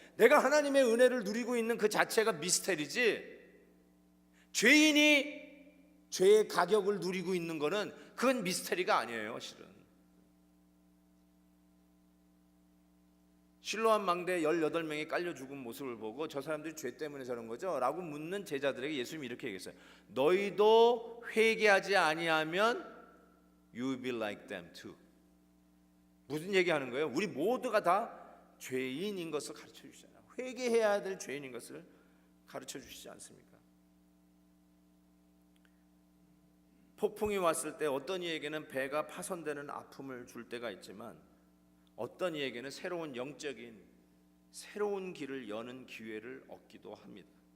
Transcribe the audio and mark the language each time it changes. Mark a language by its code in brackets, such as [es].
[ko] 내가 하나님의 은혜를 누리고 있는 그 자체가 미스테리지, 죄인이 죄의 가격을 누리고 있는 거는 그건 미스테리가 아니에요. 실로암 망대에 18명이 깔려 죽은 모습을 보고 저 사람들이 죄 때문에 저런 거죠? 라고 묻는 제자들에게 예수님이 이렇게 얘기했어요. 너희도 회개하지 아니하면 [en] you will be like them too. [ko] 무슨 얘기하는 거예요? 우리 모두가 다 죄인인 것을 가르쳐 주시잖아요. 회개해야 될 죄인인 것을 가르쳐 주시지 않습니까? 폭풍이 왔을 때 어떤 이에게는 배가 파손되는 아픔을 줄 때가 있지만 어떤 이에게는 새로운 영적인 새로운 길을 여는 기회를 얻기도 합니다.